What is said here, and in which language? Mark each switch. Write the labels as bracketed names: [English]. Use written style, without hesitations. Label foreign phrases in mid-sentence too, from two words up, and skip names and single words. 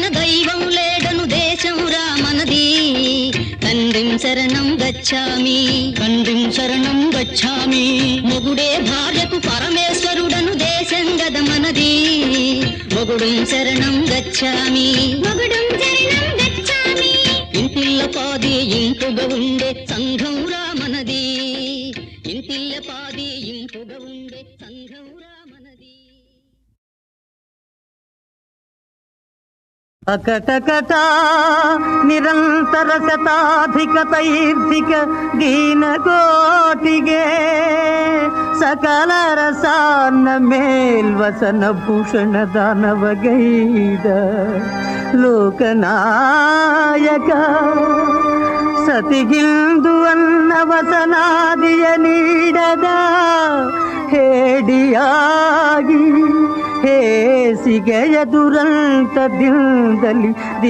[Telugu] దైవం లేడను దేశం రామనది [Sanskrit] తండ్రిం శరణం గచ్చామి తండ్రిం శరణం గచ్చామి [Telugu] మొగుడే భార్యకు పరమేశ్వరుడను దేశం గదమనది [Sanskrit] మొగుడుం శరణం గచ్చామి మొగుడుం శరణం గచ్చామి [Telugu] ఇంటిల్ల పాది ఇంపుగా ఉండే సంఘం రామనది ఇంటిల్ల పాది ఇంపుగా ఉండే సంఘం రామనది [Kannada] అకటకటా నిరంತರ ಶತಾಧಿಕ ತೈರ್ಧಿಕ ದೀನಗೋಟಿಗೆ ಸಕಲ ರಸಾನ್ನ ಮೇಲ್ವಸನ ಭೂಷಣ ದಾನವಗೈದ ಲೋಕನಾಯಕ ಸತಿಗಿಂದು ಅನ್ನ ವಸನಾದಿಯ ನೀಡದ ಹೇಡಿಯಾಗಿ ಹೇಸಿಗೆಯ ದುರಂತದಿಂದಲಿ